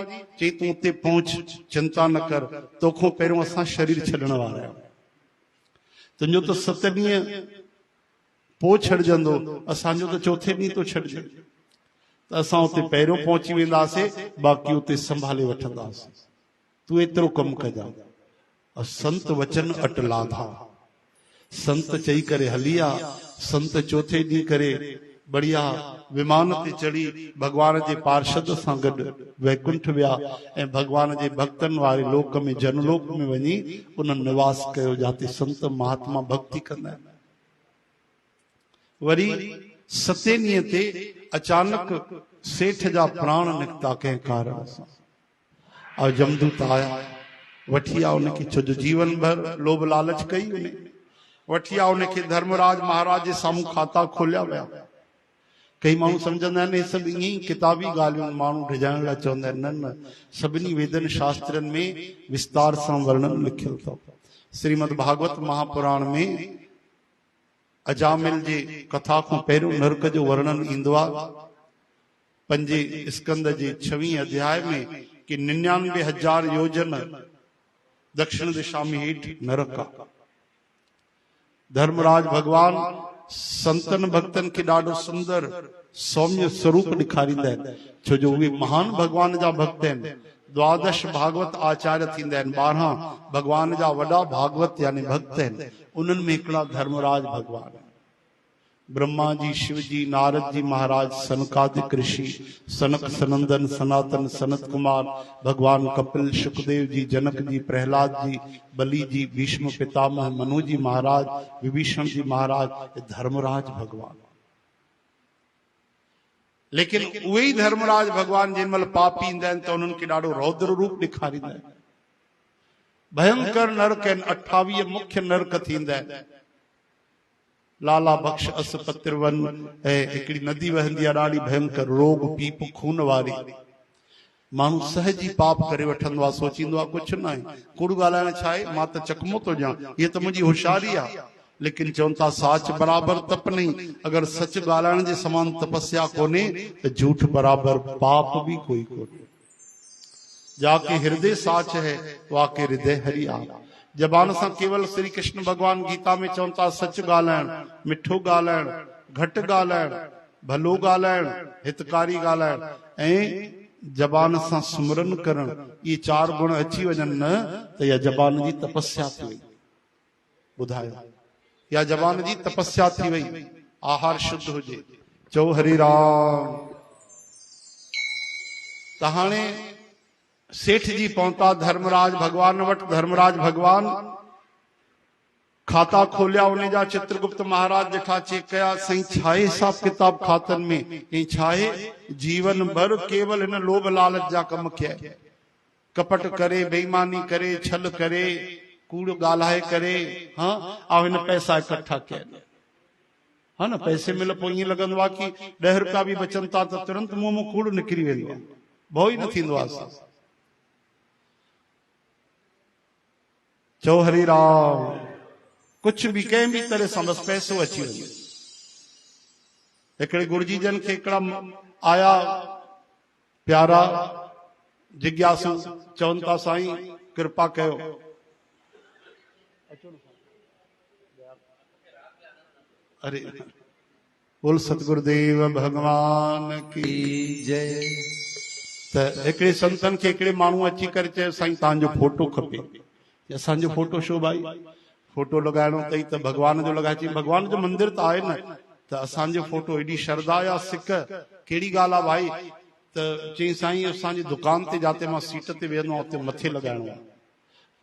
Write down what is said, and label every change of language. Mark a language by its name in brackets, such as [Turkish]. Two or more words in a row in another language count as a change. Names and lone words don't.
[Sindhi] चई तूं उते पहुच, चिंता न कर, तोखां पहिरियों असां शरीर छॾण वारा आहियूं, तुंहिंजो त 7 ॾींहं पोइ छॾजंदो, असांजो त चौथे ॾींहं तो छॾजे। त असां उते पहिरियों पहुची वेंदासीं, बाक़ी उते संभाले वठंदासीं, तूं एतिरो कमु कजां। संत वचन अटला था, संत चई करे हलिया। संत चौथे ॾींहुं करे बढ़िया विमान ते चढ़ी भगवान जे पार्षद सां गॾु वैकुंठ विया ऐं भगवान जे भक्तनि वारे लोक में जनलोक में वञी उन्हनि निवास कयो, जाते संत महात्मा भक्ति कंदा आहिनि। वरी 7 ॾींहं ते अचानक सेठ जा प्राण निकिता कंहिं कारण सां, और जमदूत आया, वठी आ उनखे, छो जो जीवन भर लोभ लालच कई उन्हें, वठी आ उनखे धर्मराज महाराज जे साम्हूं खाता खोलिया विया। कई माण्हू सम्झंदा आहिनि हे सभु ईअं ई किताबी ॻाल्हियूं, माण्हू डिॼाइण लाइ चवंदा आहिनि, न न, सभिनी वेदनि शास्त्रनि में विस्तार सां वर्णन लिखियल अथव। श्रीमद भागवत महापुराण में अजामिल जे कथा खां पहिरियों नरक जो वर्णन ईंदो आहे। 5 स्कंद जे 26 अध्याय में कि 99,000 योजन दक्षिण दिशा में हेठि नरक आहे। धर्मराज भगवान संतन भक्तन के ॾाढो सुंदर सौम्य स्वरूप ॾेखारींदा आहिनि, छो जो उहे महान भगवान जा भक्त आहिनि। 12 भागवत आचार्य थींदा आहिनि, 12 भगवान जा वॾा भागवत यानी भक्त आहिनि, उन्हनि में हिकिड़ा धर्मराज भगवान आहिनि। ब्रह्मा जी, शिव जी, नारद जी महाराज, सनकादिक ऋषि, सनक सनंदन, सनातन, सनत कुमार, भगवान कपिल, सुखदेव जी, जनक जी, प्रहलाद जी, बलि जी, भीष्म पितामह, मनु जी महाराज, विभीषण जी महाराज, धर्मराज भगवान। लेकिन उहे ई धर्मराज भगवान जिन महिल पापी ईंदा आहिनि त उन्हनि खे ॾाढो रौद्र रूप ॾेखारींदा आहिनि। भयंकर नरक आहिनि, 28 मुख्य नरक थींदा आहिनि। लाला बख्श अस पतिरवन ऐं हिकिड़ी नदी वहंदी आहे ॾाढी भयंकर, रोग पीप खून वारी। माण्हू सहज ई पाप करे वठंदो आहे, सोचींदो आहे कुझु न आहे, कूड़ ॻाल्हाइण छा आहे, मां त चकमो थो ॾियां, हीअ त मुंहिंजी होशियारी आहे। लेकिन चवनि था [Hindi] साच बराबर तप नहीं, [Sindhi] अगर सच ॻाल्हाइण जे समान तपस्या कोन्हे त झूठ बराबर पाप भी कोई कोन्हे। [Hindi] जाके हृदय साच है वाके हृदय हरि आप। [Sindhi] जबान सां केवल श्री कृष्ण भगवान गीता में चवनि था सच ॻाल्हाइण, मिठो ॻाल्हाइण, घटि ॻाल्हाइण, भलो ॻाल्हाइण, हितकारी ॻाल्हाइण ऐं जबान सां सुमरन करण, ये 4 गुण अची वञनि न त इहा जबान जी तपस्या थी वई। ॿुधायो, या जबान जी तपस्या थी वई, आहार शुद्ध हुजे। चओ हरि राम। त हाणे सेठ जी पहुता धर्मराज भगवान वटि। धर्मराज भगवान खाता खोलिया, उन जा चित्रगुप्त महाराज ॾिठा, चेक कया, साईं छा आहे हिसाब किताब खातनि में? ऐं छा आहे, जीवन भर केवल हिन लोभ लालच जा कम कया, कपट करे, बेईमानी करे, छल करे, कूड़ ॻाल्हाए करे, हाँ, ऐं हिन पैसा इकट्ठा कया। हा न, पैसे मिल पोइ ईअं लॻंदो आहे कि 10 रुपया बि बचनि था त तुरंत मुंहं मां कूड़ निकिरी वेंदो आहे, भउ ई न थींदो आहे। चओ हरि राम। कुछ भी कंहिं भी तरह सां बस पैसो अची वञे। हिकिड़े गुरुजी जन खे हिकिड़ा आया प्यारा जिज्ञासु, चवनि था साईं कृपा कयो, [Hindi] अरे बोल सतगुरुदेव भगवान की जय। [Sindhi] त हिकिड़े संतन खे हिकिड़े माण्हू अची करे चयो, साईं तव्हांजो फोटो खपे। असांजो फोटो छो भाई, फोटो लगाइणो अथई त भगवान जो लॻाए। चई भगवान जो मंदिर त आहे न, त असांजो फोटो एॾी श्रद्धा या सिक कहिड़ी ॻाल्हि आहे भाई? त चई साईं असांजी दुकान ते जाते मां सीट ते वेहंदो आहियां उते मथे लॻाइणो आहे।